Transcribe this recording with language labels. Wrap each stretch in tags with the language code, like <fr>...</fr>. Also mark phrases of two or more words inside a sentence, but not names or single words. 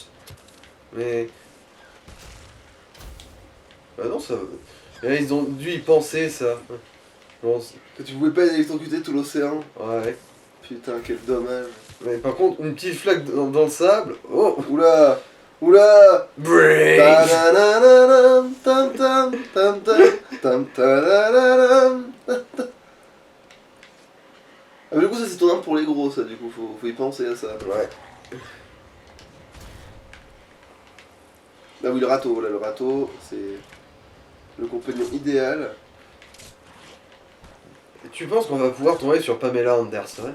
<fr>Mais... Bah non, ça... Là, ils ont dû y penser, ça. Bon, Que tu pouvais pas électrocuter tout l'océan. ouais. Putain, quel dommage. Mais par contre, une petite flaque dans le sable... Oh. Oula. Oula. Brave. Ta-na-na-na-nam, tam tam tam tam tam ta-na-na-nam. Ah mais du coup ça c'est ton arme pour les gros ça du coup, faut y penser à ça. Ouais. Ah oui le râteau, voilà le râteau c'est le compagnon idéal. Et tu penses qu'on va pouvoir tomber sur Pamela Anderson</fr>